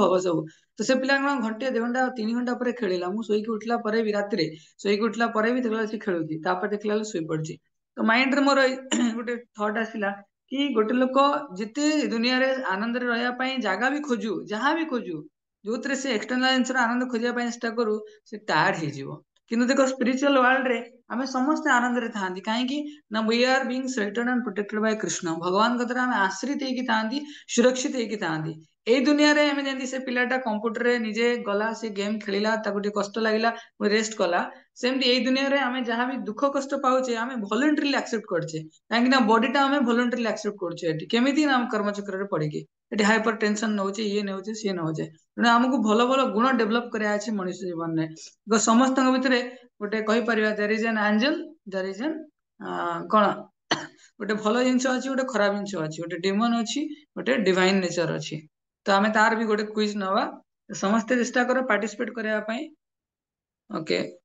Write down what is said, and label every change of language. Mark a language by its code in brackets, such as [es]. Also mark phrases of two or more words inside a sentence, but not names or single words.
[or] ହବ ସବୁ ତ ସେ ପିଲା କଣ ଘଣ୍ଟେ 2 ଘଣ୍ଟା 3 ଘଣ୍ଟା ପରେ ଖେଳିଲା ମୁଁ ଶୋଇକି ଉଠିଲା ପରେ ବି ରାତିରେ ଶୋଇକି ଉଠିଲା ପରେ ବି ଦେଖିଲା ସେ ଖେଳୁଛି ତାପରେ ଦେଖିଲା ବେଳକୁ ଶୋଇ ପଡିଛି ତ ମାଇଣ୍ଡରେ ମୋର ଗୋଟେ ଥଟ୍ ଆସିଲା କି ଗୋଟେ ଲୋକ ଯେତେ ଦୁନିଆରେ ଆନନ୍ଦରେ ରହିବା ପାଇଁ ଜାଗା ବି ଖୋଜୁ ଯାହା ବି ଖୋଜୁ ଯୋଉଥିରେ ସେ ଏକ୍ସଟର୍ନାଲ ଜିନିଷର ଆନନ୍ଦ ଖୋଜିବା ପାଇଁ ଚେଷ୍ଟା କରୁ ସେ ଟାୟାର୍ଡ ହେଇଯିବ କିନ୍ତୁ ଦେଖ [en] spiritual world [or] ରେ ଆମେ ସମସ୍ତେ ଆନନ୍ଦରେ ଥାଆନ୍ତି କାହିଁକି ନା [en] we are being sheltered and protected by [or] कृष्ण भगवान कतरा ଆମେ ଆଶ୍ରିତ ହେଇକି ଥାଆନ୍ତି ସୁରକ୍ଷିତ ହେଇକି ଥାଆନ୍ତି ଏଇ ଦୁନିଆରେ ଆମେ ଯେମିତି ସେ ପିଲାଟା କମ୍ପ୍ୟୁଟରରେ ନିଜେ ଗଲା ସେ ଗେମ୍ ଖେଳିଲା ତାକୁ ଟିକେ କଷ୍ଟ ଲାଗିଲା ରେଷ୍ଟ କଲା ସେମିତି ଏଇ ଦୁନିଆରେ ଆମେ ଯାହା ବି ଦୁଃଖ କଷ୍ଟ ପାଉଛେ ଆମେ [en] voluntarily accept [or] କରୁଛେ କାହିଁକି ନା ବଡିଟା ଆମେ [en] voluntarily accept [or] କରୁଛେ ଏଠି କେମିତି ନା ଆମ କର୍ମଚକ୍ରରେ ପଡିକି ଏଠି [en] hyper tension [or] ନଉଛେ ଇଏ ନଉଛେ ସିଏ ନଉଛେ ତେଣୁ ଆମକୁ ଭଲ ଭଲ ଗୁଣ ଡେଭଲପ କରିବା ଅଛି ମଣିଷ ଜୀବନରେ ସମସ୍ତଙ୍କ ଭିତରେ ଗୋଟେ କହିପାରିବା [en] there is an angel there is an [or] କଣ ଗୋଟେ ଭଲ ଜିନିଷ ଅଛି ଗୋଟେ ଖରାପ ଜିନିଷ ଅଛି ଗୋଟେ ଡିମନ ଅଛି ଗୋଟେ [en] divine nature [or] ଅଛି ତ ଆମେ ତାର ବି ଗୋଟେ କ୍ୱିଜ ନବା ସମସ୍ତେ ଚେଷ୍ଟା କର ପାର୍ଟିସିପେଟ କରିବା ପାଇଁ ଓକେ